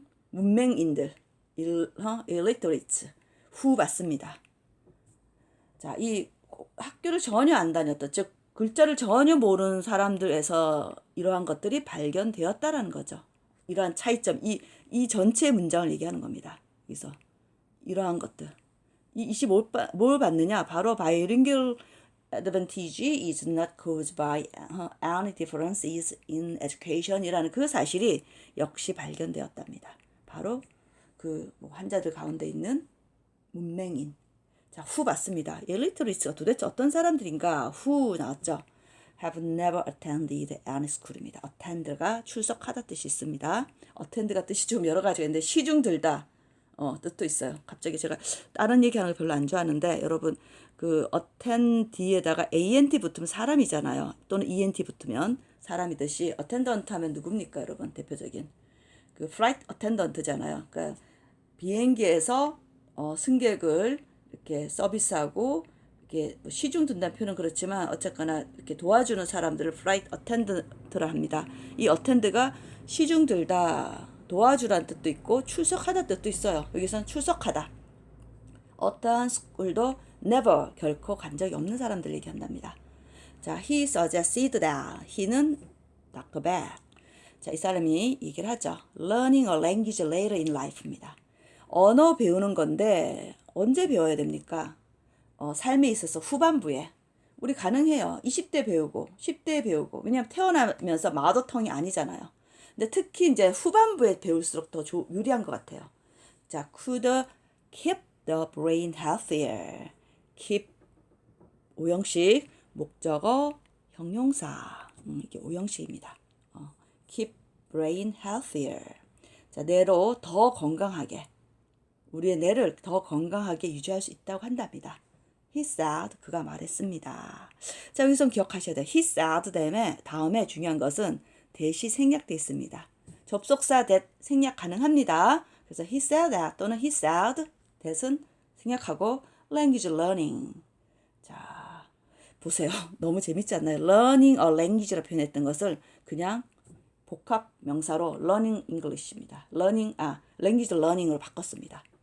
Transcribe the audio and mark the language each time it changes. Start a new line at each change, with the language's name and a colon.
Korean: 문맹인들, illiterates, 후 받습니다. 자, 이 학교를 전혀 안 다녔던, 즉 글자를 전혀 모르는 사람들에서 이러한 것들이 발견되었다라는 거죠. 이러한 차이점, 이 전체 문장을 얘기하는 겁니다. 그래서 이러한 것들. 이 25번 뭘 받느냐?
English: 바로 bilingual advantage is not caused by any differences in education이라는
Korean: 그 사실이 역시 발견되었답니다. 바로 그 환자들 가운데 있는 문맹인. 자, 후 받습니다. illiterate가 도대체 어떤 사람들인가? 후 나왔죠.
English: have never attended any school입니다.
Korean: attend가 출석하다 뜻이 있습니다. attend가 뜻이 좀 여러 가지가 있는데 시중 들다 뜻도 있어요. 갑자기 제가 다른 얘기하는 걸 별로 안 좋아하는데 여러분 그 attend 뒤에다가 ant 붙으면 사람이잖아요. 또는 ent 붙으면 사람이듯이 attendant 하면 누굽니까 여러분? 대표적인 그 flight attendant잖아요. 그러니까 비행기에서 승객을 이렇게 서비스하고 이렇게 시중 든다는 표현은 그렇지만 어쨌거나 이렇게 도와주는 사람들을 flight attendant라 합니다. 이 attend가 시중 들다 도와주라는 뜻도 있고 출석하다 뜻도 있어요. 여기서는 출석하다. 어떠한 스쿨도 never 결코 간 적이 없는 사람들 얘기한답니다. 자,
English: he suggested that.
Korean: he는 Dr. Beck. 자, 이 사람이 얘기를 하죠.
English: learning a language later in life입니다.
Korean: 언어 배우는 건데 언제 배워야 됩니까? 삶에 있어서 후반부에. 우리 가능해요. 20대 배우고 10대 배우고. 왜냐하면 태어나면서 마더텅이 아니잖아요. 근데 특히 이제 후반부에 배울수록 더 유리한 것 같아요.
English: 자, could keep the brain healthier.
Korean: keep 오형식, 목적어, 형용사. 이게 오형식입니다.
English: keep brain healthier.
Korean: 자, 뇌로 더 건강하게. 우리의 뇌를 더 건강하게 유지할 수 있다고 한답니다.
English: He said,
Korean: 그가 말했습니다. 자, 여기서 기억하셔야 돼요.
English: He said
Korean: 다음에 중요한 것은 that이 생략되어 있습니다. 접속사 that 생략 가능합니다.
English: 그래서 he said that 또는 he said that은
Korean: 생략하고
English: language learning.
Korean: 자, 보세요. 너무 재밌지 않나요?
English: learning a language
Korean: 라 표현했던 것을 그냥 복합 명사로
English: learning English
Korean: 입니다. language learning으로 바꿨습니다.